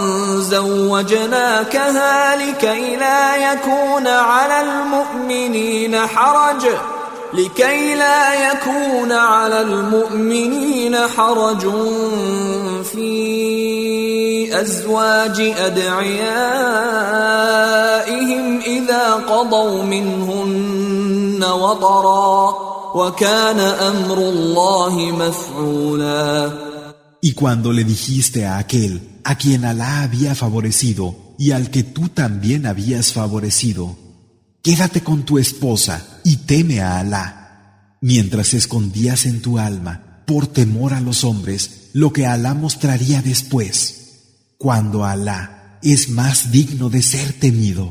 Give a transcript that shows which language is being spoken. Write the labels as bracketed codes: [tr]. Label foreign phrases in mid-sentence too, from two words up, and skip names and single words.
[ar] زوجناكها لكي لا يكون على المؤمنين حرج في أزواج أدعيائهم إذا قضوا منهن وطرا وكان أمر الله مفعولا. [es] Y cuando le dijiste a aquel a quien Alá había favorecido y al que tú también habías favorecido, quédate con tu esposa y teme a Alá, mientras escondías en tu alma, por temor a los hombres, lo que Alá mostraría después, cuando Alá es más digno de ser temido.